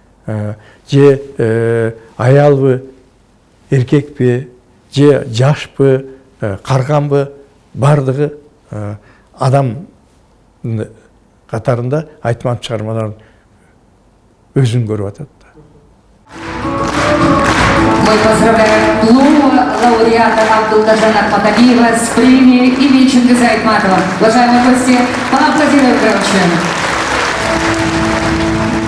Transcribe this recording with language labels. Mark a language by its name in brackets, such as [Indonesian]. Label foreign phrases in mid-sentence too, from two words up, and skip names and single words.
[Kyrgyz] же аялбы, эркекпи, же жашпы, карганбы, бардыгы адам катарында Айтматов чыгармаларын өзүн көрүп атат. [Russian] Мы поздравляем нового лауреата Абдулгажана Ахматалиева с премией имени Чингиза Айтматова. Уважаемые гости, поаплодируем громче.